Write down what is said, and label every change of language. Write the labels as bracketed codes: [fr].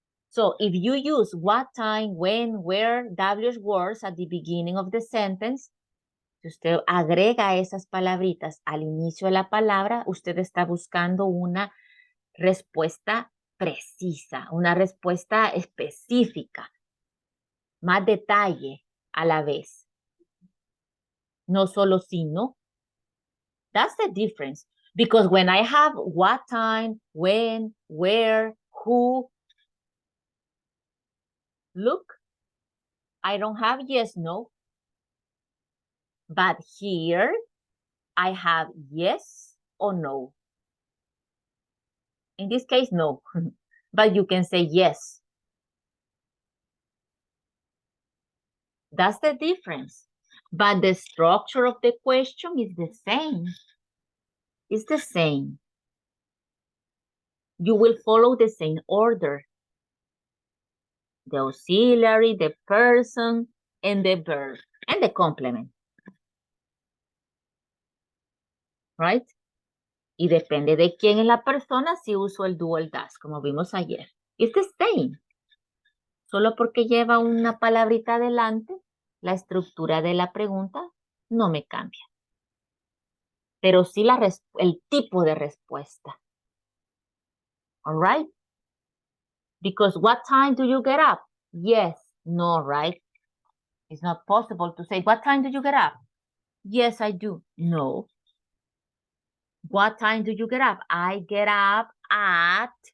[en] So if you use what time, when, where, W words at the beginning of the sentence, [es] si usted agrega esas palabritas al inicio de la palabra, usted está buscando una respuesta precisa, una respuesta específica, más detalle a la vez. No solo sí, no. [en] That's the difference. Because when I have what time, when, where, who, look, I don't have yes, no. But here, I have yes or no. In this case, no. But you can say yes. That's the difference. But the structure of the question is the same. It's the same. You will follow the same order. The auxiliary, the person, and the verb, and the complement. Right? [es] Y depende de quién es la persona si uso el do o el does, como vimos ayer. [en] It's the same. [es] Solo porque lleva una palabrita adelante, la estructura de la pregunta no me cambia. Pero sí el tipo de respuesta. [en] All right? Because what time do you get up? Yes, no, right? It's not possible to say, what time do you get up? Yes, I do. No. What time do you get up? I get up at